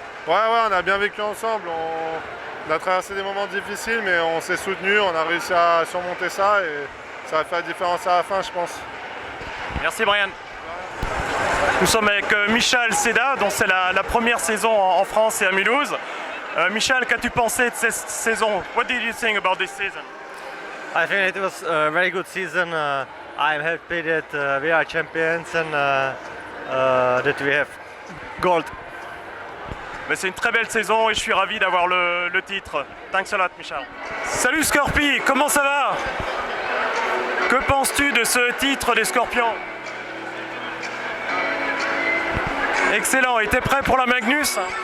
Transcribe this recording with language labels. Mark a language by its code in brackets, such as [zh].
[fr] Ouais, on a bien vécu ensemble. On a traversé des moments difficiles, mais on s'est soutenus, on a réussi à surmonter ça et ça a fait la différence à la fin, je pense. Merci Brian. Nous sommes avec Michal Seda, dont c'est la première saison en France et à Mulhouse. Michal, qu'as-tu pensé de cette saison? [en] What did you think about this season? I think it was a very good season. I'm happy that we are champions and that we have gold. [fr] Mais c'est une très belle saison et je suis ravi d'avoir le titre. [en] Thanks a lot, [fr] Michal. Salut Scorpi, comment ça va? Que penses-tu de ce titre des Scorpions? Excellent, et t'es prêt pour la Magnus?